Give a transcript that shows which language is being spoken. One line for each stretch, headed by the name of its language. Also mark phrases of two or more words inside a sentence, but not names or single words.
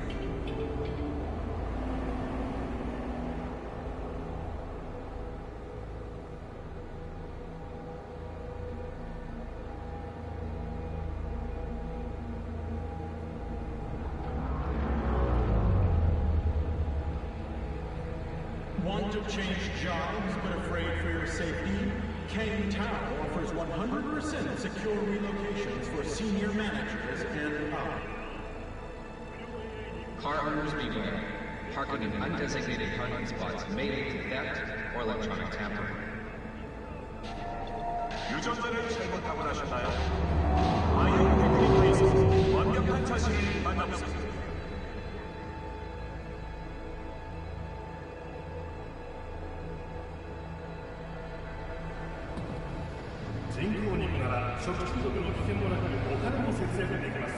English: Want to change jobs but afraid for your safety? Kang Tao offers 100% secure relocations for senior managers and up. Car owners beware. Parking in undesignated parking spots may lead to theft or electronic tampering.
Korean: 유전자를 잘못 타고나셨나요? 아이온 테크니카에서 완벽한 자신을 만나보세요.
Japanese: 人工肉なら食中毒の危険もなくお金も節約できます。